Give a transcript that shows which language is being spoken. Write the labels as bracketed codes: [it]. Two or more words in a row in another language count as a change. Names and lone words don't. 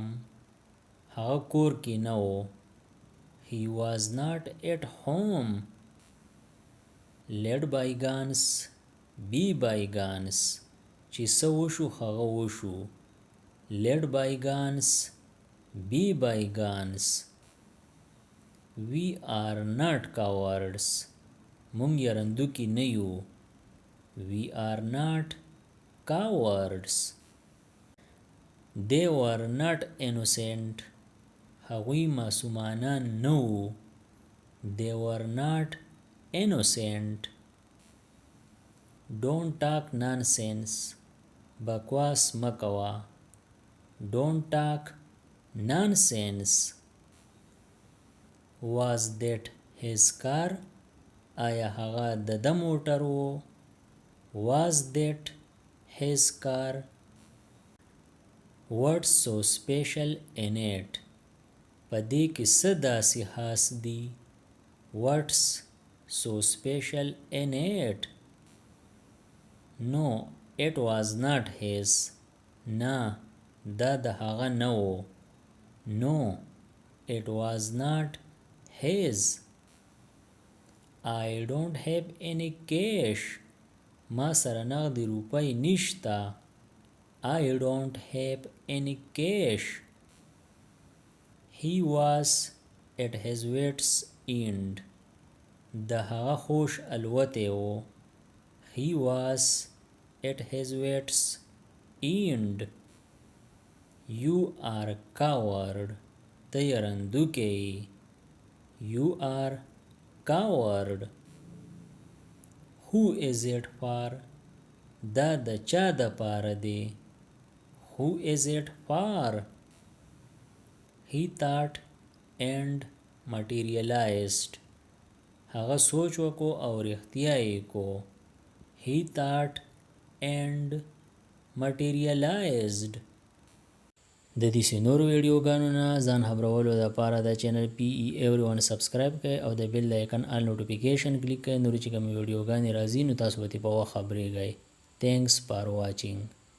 [ps] هغه کور کې نه و. [en] He was not at home. Let bygones be bygones. [ps] چې څه وشو هغه وشو. [en] Let bygones be bygones. We are not cowards. [ps] مونږ یرندوکي نه یو. [en] We are not cowards. They were not innocent. [ps] هغوی معصومانان نه وو. [en] They were not innocent. Don't talk nonsense. [ps] بکواس مه کوه. [en] Don't talk nonsense. Was that his car? [ps] آیا هغه د ده موټر و. [en] Was that his car? What's so special in it? [ps] په دې کې څه داسې خاص دي. [en] What's so special in it? No, it was not his. [ps] نه دا د هغه نه و. [en] No, it was not his. I don't have any cash. [ps] ما سره نغدي روپۍ نشته. [en] I don't have any cash. He was at his wit's end. [ps] د هغه خوش الوتی و. [en] He was at his wit's end. You are a coward. [ps] ته رندوکی. [en] You are coward. Who is it for? [ps] دا د چا د پاره دی. [en] Who is it for? He thought and materialized. [ps] هغه سوچ وکړو او رښتیا یې کو. [en] He thought and materialized. [ps] د دې نورو ویډیوګانو نه ځان خبرولو لپاره د چینل PE Everyone سبسکرایب کړئ او د [en] bell icon all notification [ps] کلیک کړئ. نور چې کوم ویډیوګانې راځي نو تاسو به په وخت خبرېږئ. [en] Thanks for watching.